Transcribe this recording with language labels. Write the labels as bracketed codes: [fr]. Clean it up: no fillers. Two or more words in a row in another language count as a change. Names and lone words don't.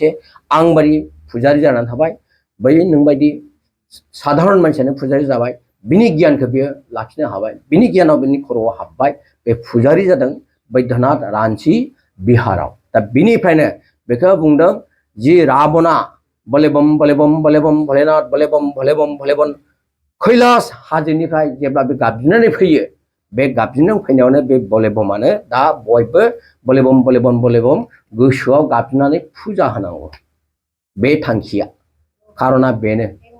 [brx] आंबादि फुजारि जानानै थाबाय बै नोंबायदि साधारन मानसियानो फुजारि जाबाय बिनि गियानखौ बियो लाखिनो हाबाय बिनि गियानाव बिनि खर'आव हाबबाय बे फुजारि जादों बैद्यनाथ रान्चि बिहाराव दा बिनिफ्रायनो बेखौ बुंदों जि राबना [hi] बले बम बले बम बले बम भलेनाथ बले बम भले बम भले बम [brx] कैलास हाजोनिफ्राय जेब्ला बे गाबज्रिनानै फैयो बे गाबज्रिनानै फैनायावनो बे बले बमानो दा बयबो [hi] बले बम बले बम बले बम [brx] गोसोआव गाबज्रिनानै फुजा होनांगौ बे थांखिया खारना बेनो